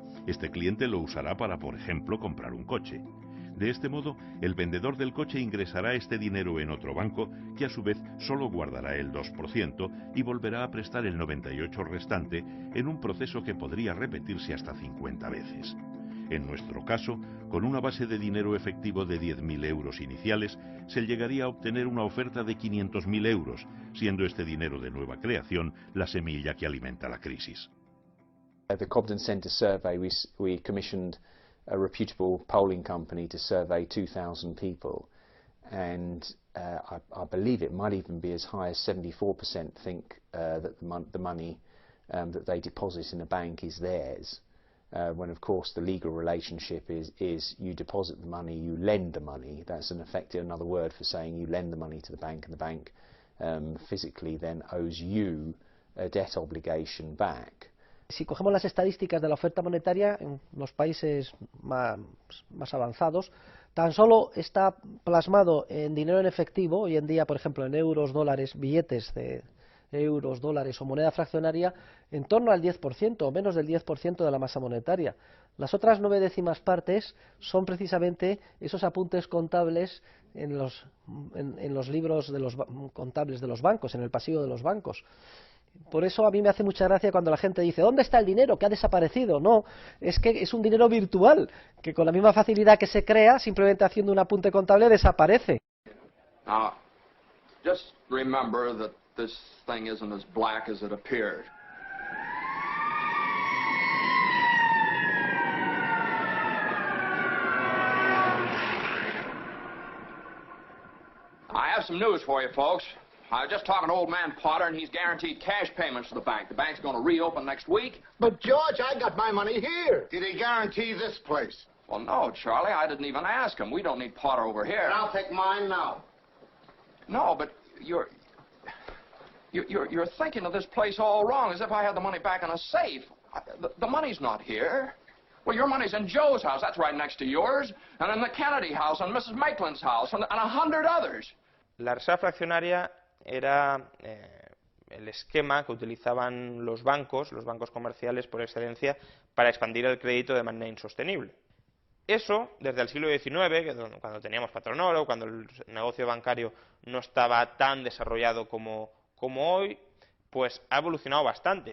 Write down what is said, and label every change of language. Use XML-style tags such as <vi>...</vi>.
<es>Este cliente lo usará para, por ejemplo, comprar un coche. De este modo, el vendedor del coche ingresará este dinero en otro banco, que a su vez solo guardará el 2% y volverá a prestar el 98% restante en un proceso que podría repetirse hasta 50 veces. En nuestro caso, con una base de dinero efectivo de 10.000 euros iniciales, se llegaría a obtener una oferta de 500.000 euros, siendo este dinero de nueva creación la semilla que alimenta la crisis.</es> <en>The Cobden Centre survey, we commissioned a reputable polling company to survey 2,000 people, and I believe it might even be as high as 74% think that the money that they deposit in a bank is theirs, when of course the legal relationship is you deposit the money, you lend the money. That's in effect another word for saying you lend the money to the bank, and the bank physically then owes you a debt obligation back.</en> <es>Si cogemos las estadísticas de la oferta monetaria en los países más avanzados, tan solo está plasmado en dinero en efectivo, hoy en día, por ejemplo, en euros, dólares, billetes de euros, dólares o moneda fraccionaria, en torno al 10% o menos del 10% de la masa monetaria. Las otras 9 décimas partes son precisamente esos apuntes contables en los libros de los contables de los bancos, en el pasivo de los bancos. Por eso a mí me hace mucha gracia cuando la gente dice ¿dónde está el dinero? ¿Que ha desaparecido? No, es que es un dinero virtual, que con la misma facilidad que se crea, simplemente haciendo un apunte contable, desaparece.</es> <en>Now, just remember that this thing isn't as black as it appeared. I have some news for you, folks. I was just talking to old man Potter, and he's guaranteed cash payments to the bank. The bank's going to reopen next week. But, George, I got my money here. Did he guarantee this place? Well, no, Charlie, I didn't even ask him. We don't need Potter over here. And I'll take mine now. No, but you're thinking of this place all wrong, as if I had the money back in a safe. The money's not here. Well, your money's in Joe's house. That's right next to yours. And in the Kennedy house, and Mrs. Maitland's house, and 100 others.</en> <es>La reserva fraccionaria era el esquema que utilizaban los bancos comerciales por excelencia, para expandir el crédito de manera insostenible. Eso, desde el siglo XIX, cuando teníamos patronoro, cuando el negocio bancario no estaba tan desarrollado como hoy, pues ha evolucionado bastante.</es>